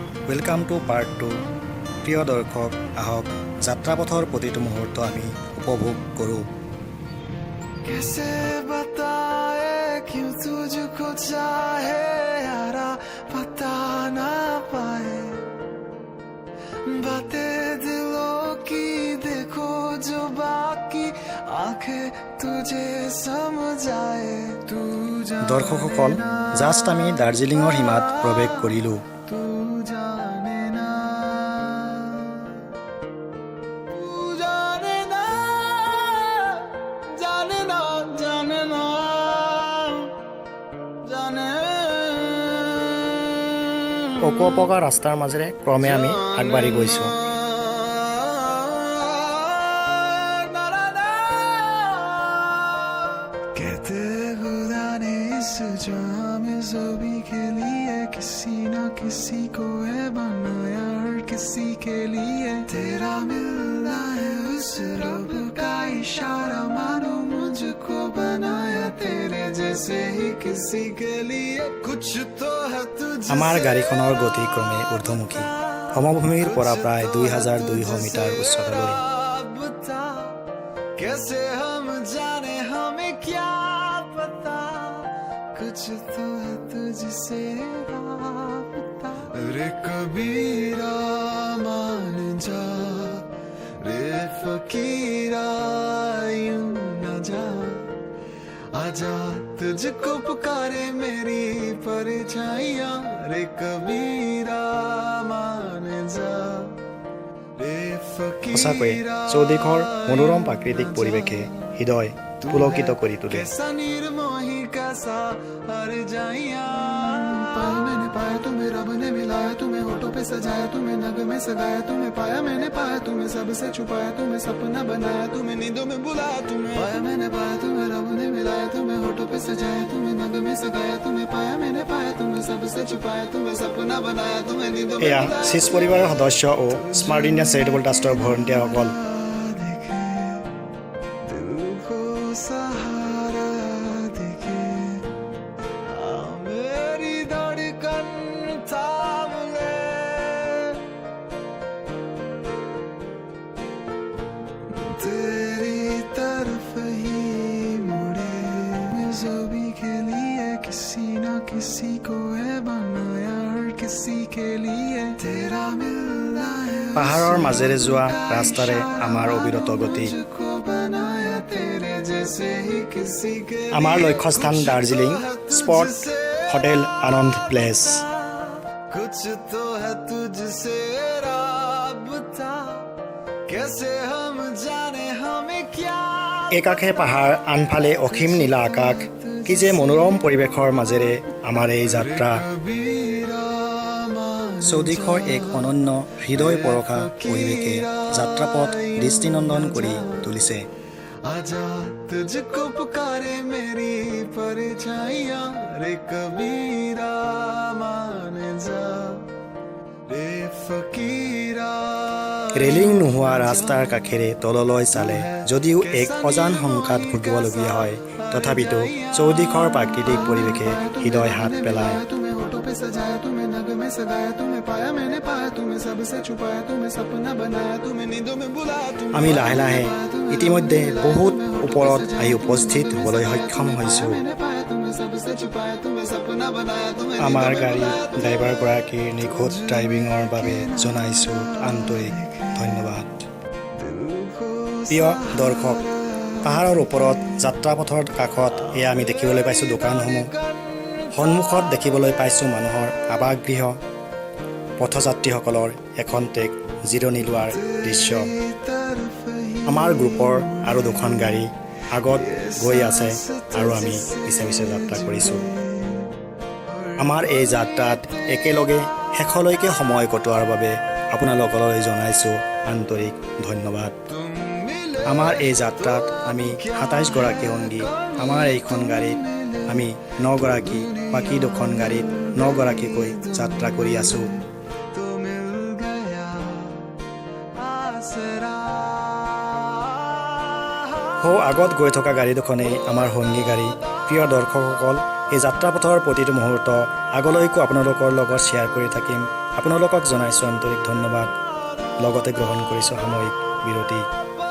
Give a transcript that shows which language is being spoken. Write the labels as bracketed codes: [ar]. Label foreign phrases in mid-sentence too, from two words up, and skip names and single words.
[en] Welcome to part 2. [as] প্রিয় দর্শক, আহক যাত্ৰাপথৰ প্ৰতিটো মুহূৰ্ত আমি উপভোগ কৰোঁ। [hi] कैसे बताए क्यों तुझको चाहे यारा पता ना पाए बातें दिलों की देखो जो बाकी आंखें तुझे समझाए तू [as] দৰ্শকসকল, জাষ্ট আমি দাৰ্জিলিঙৰ সীমাত প্ৰৱেশ কৰিলোঁ। [hi] तू जाने ना [as] অকোপকা ৰাস্তাৰ মাজেৰে ক্ৰমে আমি আগবাঢ়ি গৈছোঁ। [hi] कहते खुदा ने इस जाम ज़बी के लिए किसी न किसी को है बनाया और किसी के लिए तेरा मिलना है उस रब का इशारा मानो मुझको बनाया तेरे जैसे ही किसी के लिए कुछ तो है तुझसे [as] আমাৰ গাড়ীখনৰ গতি ক্ৰমে ঊৰ্ধ্বমুখী, সমভূমিৰ পৰা প্ৰায় 2200 মিটাৰ উচ্চতালৈ। [hi] बता कैसे हम जाने हमें क्या पता कुछ तो है तुझसे राबता रे कबीरा मान जा रे फकीरा यूं न जा आजा तुझको पुकारे मेरी परछाइयां रे कबीरा मान जा रे [as] সঁচাকৈয়ে [hi] फकीरा [as] চৌদিশৰ মনোৰম প্ৰাকৃতিক পৰিৱেশে হৃদয় পুলকিত কৰি তোলে। [hi] कैसा निर्मोही कैसा हर जाइया पाया मैंने पाया तुम्हें रब ने मिलाया तुम्हें होठों पे सजाया तुम्हें नग में सगाया तुम्हें पाया मैंने पाया तुम्हें सबसे छुपाया तुम्हें सपना बनाया तुम्हें नींदों में बुलाया तुम्हें पाया मैंने पाया तुम्हें रब ने मिलाया तुम्हें होठों पे सजाया तुम्हें नग में सगाया तुम्हें पाया मैंने पाया तुम्हें सबसे छुपाया तुम्हें सपना बनाया तुम्हें नींदों में [as] এয়া [hi] बुलाया [as] চিজ পৰিবাৰৰ সদস্য ও স্মাৰ্ট ইণ্ডিয়া চেৰিটেবল ট্ৰাষ্টৰ ভলণ্টিয়াৰসকল। [hi] देखे दिल को सहारा देखे मेरी धड़कन थाम ले तेरी तरफ ही मुड़े ज़बी के लिए किसी न किसी को है बनाया और किसी के लिए तेरा मिलना है [as] পাহাৰৰ মাজেৰে যোৱা ৰাস্তাৰে আমাৰ অবিৰত গতি। [hi] मुझको बनाया तेरे जैसे ही किसी के [as] আমাৰ লক্ষ্যস্থান দাৰ্জিলিং স্পট হোটেল আনন্দ প্লেচ। [hi] कुछ तो है तुझसे राबता कैसे हम जाने हमें क्या [as] একাষে পাহাৰ, আনফালে অসীম নীলা আকাশ। কি যে মনোৰম পৰিৱেশৰ মাজেৰে আমাৰ এই যাত্ৰা। [hi] कबीरा मान [as] চৌদিশৰ এক অনন্য হৃদয় পৰশা পৰিৱেশে যাত্ৰাপথ দৃষ্টিনন্দন কৰি তুলিছে। [hi] आजा तुझको पुकारे मेरी परछाइयां रे कबीरा मान जा रे फकीरा [as] ৰেলিং নোহোৱা ৰাস্তাৰ কাষেৰে তললৈ চালে যদিও এক অজান শংকাত ভুগিবলগীয়া হয়, তথাপিতো চৌদিশৰ প্ৰাকৃতিক পৰিৱেশে হৃদয় হাত পেলায়। [hi] तुम्हें होठों पे सजाया तुम्हें नग में सगाया तुम्हें पाया मैंने पाया तुम्हें सबसे छुपाया तुम्हें सपना बनाया तुम्हें नींदों में बुलाया तुम्हें [as] আমি লাহে লাহে ইতিমধ্যে বহুত ওপৰত আহি উপস্থিত হ'বলৈ সক্ষম হৈছোঁ। [hi] मैंने पाया तुम्हें सबसे छुपाया तुम्हें सपना बनाया तुम्हें [as] আমাৰ গাড়ী ড্ৰাইভাৰগৰাকীৰ নিখুঁত ড্ৰাইভিঙৰ বাবে জনাইছোঁ আন্তৰিক ধন্যবাদ। প্ৰিয় দৰ্শক, পাহাৰৰ ওপৰত যাত্ৰাপথৰ কাষত এয়া আমি দেখিবলৈ পাইছোঁ দোকানসমূহ, সন্মুখত দেখিবলৈ পাইছোঁ মানুহৰ আৱাসগৃহ, পথযাত্ৰীসকলৰ এখন টেক জিৰণি লোৱাৰ দৃশ্য। [hi] तरफ ही [as] আমাৰ গ্ৰুপৰ আৰু দুখন গাড়ী আগত গৈ আছে আৰু আমি পিছে পিছে যাত্ৰা কৰিছোঁ। আমাৰ এই যাত্ৰাত একেলগে শেষলৈকে সময় কটোৱাৰ বাবে আপোনালোকলৈ জনাইছোঁ আন্তৰিক ধন্যবাদ। আমাৰ এই যাত্ৰাত আমি 27 গৰাকী সংগী, আমাৰ এইখন গাড়ীত আমি 9 গৰাকী, বাকী দুখন গাড়ীত 9 গৰাকীকৈ যাত্ৰা কৰি আছোঁ। [hi] तो मिल गया आसरा [as] সৌ আগত গৈ থকা গাড়ী দুখনেই আমাৰ সংগী গাড়ী। প্ৰিয় দৰ্শকসকল, এই যাত্ৰাপথৰ প্ৰতিটো মুহূৰ্ত আগলৈকো আপোনালোকৰ লগত শ্বেয়াৰ কৰি থাকিম। আপোনালোকক জনাইছোঁ আন্তৰিক ধন্যবাদ। লগতে গ্ৰহণ কৰিছোঁ সাময়িক বিৰতি।